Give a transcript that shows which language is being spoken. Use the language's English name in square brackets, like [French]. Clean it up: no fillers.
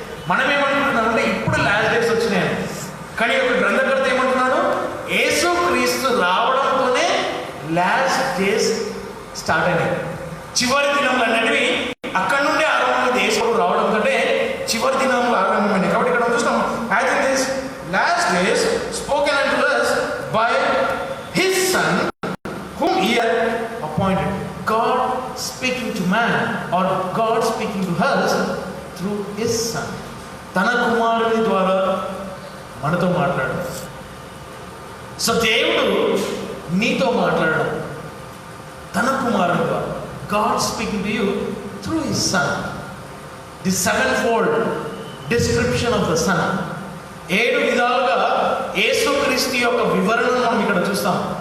[Telugu] మనం ఏమంటున్నామంటే ఇప్పుడు last days వచ్చినాయి, కానీ ఒక గ్రంథకర్త ఏమంటున్నాడు, యేసు క్రీస్తు రావడంతోనే లాస్ట్ డేస్ స్టార్ట్ అయినాయి. చివరి దినములు అనేటివి అక్కడ నుండి ఆరంభమైన దేశంలో రావడంతో చివరి దినములు ఆరంభమైనాయి. కాబట్టి ఇక్కడ చూస్తాం, [English] As in this last days spoken unto us by his son whom he had appointed. God speaking to man, or God speaking to us through his son. [Telugu] తన కుమారుని ద్వారా మనతో మాట్లాడాడు. సో దేవుడు నీతో మాట్లాడడం తన కుమారుని ద్వారా. [English] God speaking to you through his son. The sevenfold description of the son. [Telugu] 7 విధాలుగా యేసుక్రీస్తు యొక్క వివరణను మనం ఇక్కడ చూస్తాం.